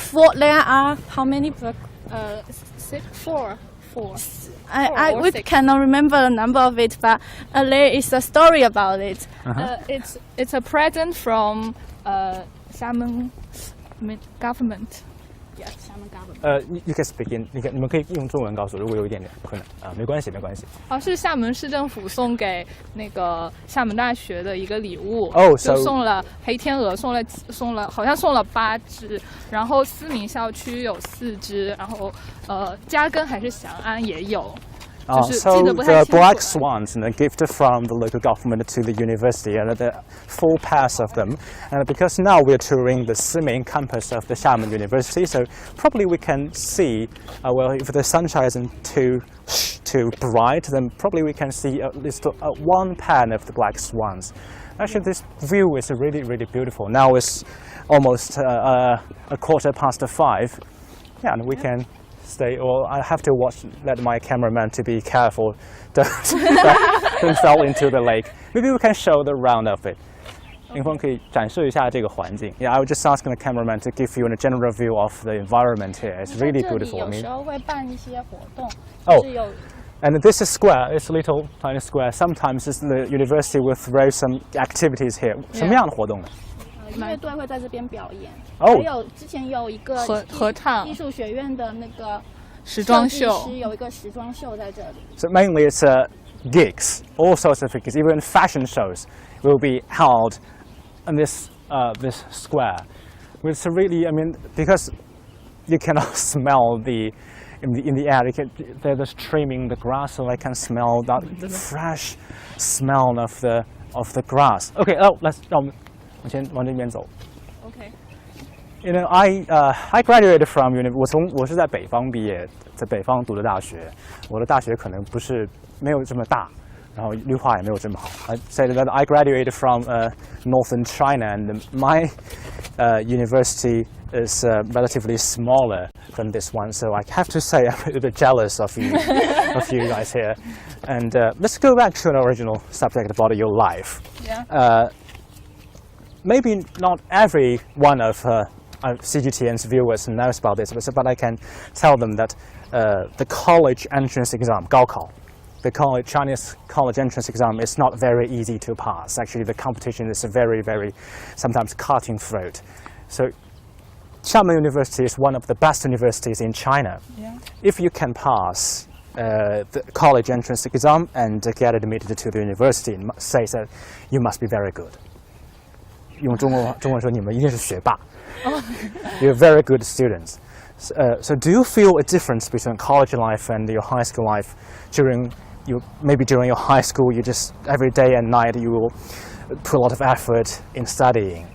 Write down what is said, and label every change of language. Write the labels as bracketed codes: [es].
[en] There are how many black? Four. We cannot remember the number of it, but there is a story about it. It's a present from Xiamen government. Yes, Xiamen government. You can speak in. [zh] 你们可以用中文告诉我，如果有一点点困难没关系。是厦门市政府送给那个厦门大学的一个礼物，就 Oh, 送了黑天鹅，送了，好像送了8只，然后思明校区有4只，然后嘉庚还是翔安也有。 [en] So the black swans, gift from the local government to the university, and the full pass of them. And because now we're touring the main campus of the Xiamen University, so probably we can see, well, if the sunshine isn't too bright, then probably we can see at least one pan of the black swans. Actually, this view is really, really beautiful. Now it's almost 5:15. Yeah, and we can stay, or I have to let my cameraman to be careful, don't fall into the lake. Maybe we can show the round of it. [zh] 林峰可以展示一下这个环境。 [en] Yeah, I was just asking the cameraman to give you a general view of the environment here. It's really beautiful. [zh] 有时候会办一些活动。 [en] Oh, and this is square. It's a little tiny square. Sometimes it's the university will throw some activities here. [zh] 什么样的活动呢？音乐队会在这边表演。哦。还有之前有一个合唱艺术学院的那个时装秀，有一个时装秀在这里。 [en] So mainly it's gigs, all sorts of gigs, even fashion shows will be held in this square. It's really, I mean, because you cannot smell in the air. They're just trimming the grass, so I can smell that fresh smell of the grass. Okay, let's [zh] 往这边走。 [en] Okay. You know, I graduated from [zh] 我是在北方毕业，在北方读的大学。我的大学可能没有这么大，然后绿化也没有这么好。 [en] I said that I graduated from northern China, and my university is relatively smaller than this one. So I have to say I'm a little bit jealous of you, of you guys here. And let's go back to an original subject about your life. Yeah. Maybe not every one of CGTN's viewers knows about this, but I can tell them that the college entrance exam, 高考, the Chinese college entrance exam is not very easy to pass. Actually, the competition is very, very sometimes cutthroat. So Xiamen University is one of the best universities in China. Yeah. If you can pass the college entrance exam and get admitted to the university, it says that you must be very good. [zh] 用中文说，你们一定是学霸。 [en] You're very good students. So do you feel a difference between college life and your high school life? Maybe during your high school, you just every day and night you will put a lot of effort in studying.